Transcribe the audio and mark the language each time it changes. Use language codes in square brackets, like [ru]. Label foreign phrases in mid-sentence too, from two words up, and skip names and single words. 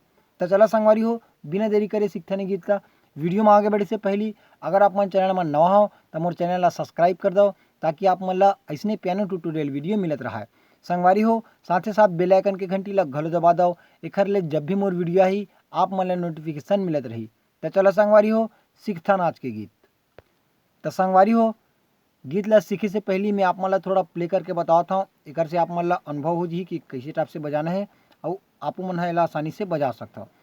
[hne] तो चला संगवारी हो, बिना देरी करे सीखथन गीत ला। वीडियो में आगे बढ़े से पहले अगर आप मन चैनल में नवा हो तो मोर चैनल ला सब्सक्राइब कर दो, ताकि आप मन ला ऐसने [en] piano tutorial video [hne] मिलत रहा है। संगवारी हो, साथ ही साथ [en] bell icon [hne] के घंटी ला घलो दबा दो, एखर ले जब भी मोर वीडियो आई आप मन ला नोटिफिकेशन मिलत रही। तो चलो संगवारी हो, सीखथन आज के गीत। तो संगवारी हो, गीत ला सीखे से पहले मैं आप मन ला थोड़ा प्ले करके बताता हूँ, एक से आप मन ला अनुभव हो जी कि कैसे टाइप से बजाना है और आप मन है आसानी से बजा सकता हो।